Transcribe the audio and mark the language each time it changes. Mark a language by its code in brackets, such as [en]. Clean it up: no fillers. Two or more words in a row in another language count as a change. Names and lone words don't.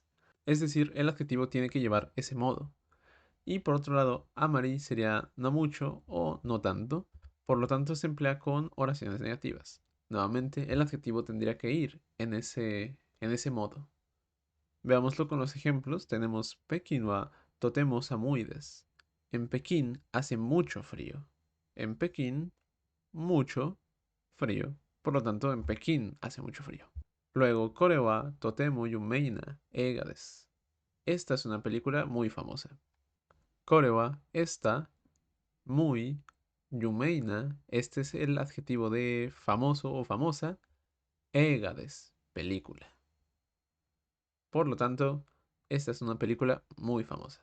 [es] Es decir, el adjetivo tiene que llevar ese modo. Y por otro lado, amari sería no mucho o no tanto. Por lo tanto, se emplea con oraciones negativas. Nuevamente, el adjetivo tendría que ir en ese modo. Veámoslo con los ejemplos. [ja] Tenemos 北京はとても寒いです. [es] En Pekín hace mucho frío. En Pekín, mucho frío. Por lo tanto, en Pekín hace mucho frío. Luego, [ja] これはとても有名な映画です. [es] Esta es una película muy famosa. [ja] これは [es] esta, muy, yumeina. Este es el adjetivo de famoso o famosa. [ja] 映画です, película. [es] Por lo tanto, esta es una película muy famosa.